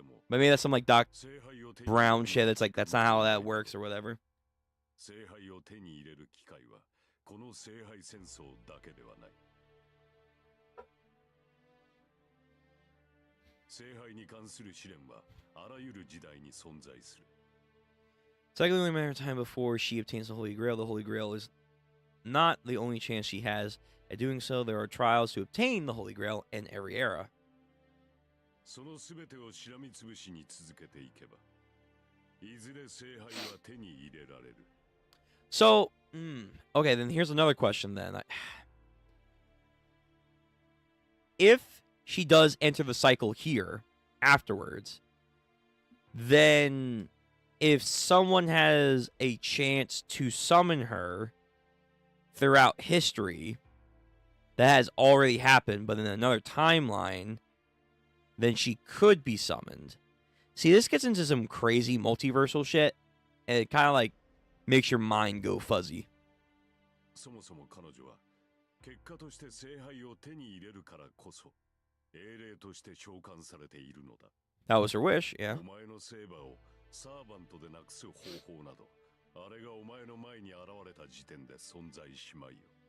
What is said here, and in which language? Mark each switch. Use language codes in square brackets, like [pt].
[en] But maybe that's some like Doc Brown shit. That's like, that's not how that works or whatever. [ja] 聖杯を手に入れる機会はこの聖杯戦争だけではない。聖杯に関する試練はあらゆる時代に存在する。 [en] It's likely only a matter of time before she obtains the Holy Grail. The Holy Grail is not the only chance she has at doing so. There are trials to obtain the Holy Grail in every era. [ja] そのすべてをしらみつぶしに続けていけば、いずれ聖杯は手に入れられる。 [en] So, okay, then here's another question then. If she does enter the cycle here afterwards, then if someone has a chance to summon her throughout history, that has already happened, but in another timeline, then she could be summoned. See, this gets into some crazy multiversal shit, and it kind of like makes your mind go fuzzy. [ja] そもそも彼女は結果として聖杯を手に入れるからこそ英霊として召喚されているのだ。 [en] That was her wish, yeah. [ja] お前の聖馬をサーバントでなくす方法など、あれがお前の前に現れた時点で存在しまいよ。